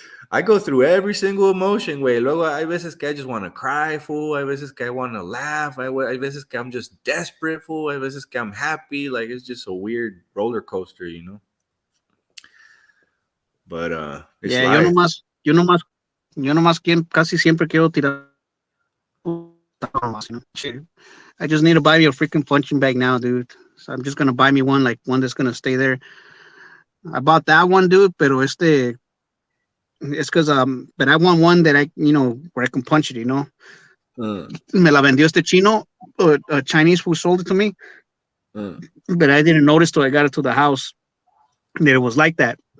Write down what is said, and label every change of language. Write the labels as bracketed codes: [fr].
[en] I go through every single emotion, güey. [es] Luego hay veces que [en] I just want to cry, fool. [es] Hay veces que [en] I want to laugh. [es] Hay veces que [en] I'm just desperate, fool. Hay veces que I'm happy. Like, it's just a weird roller coaster, you know? But, it's Yeah, life. [es] yo nomás casi siempre quiero tirar más, Shit. [en] I just need to buy me a freaking punching bag now, dude. So I'm just gonna buy me one, like one that's gonna stay there. I bought that one, dude, pero it's because but I want one that where I can punch it, [es] Me la vendió este chino, [en] a Chinese who sold it to me, but I didn't notice till I got it to the house that it was like that.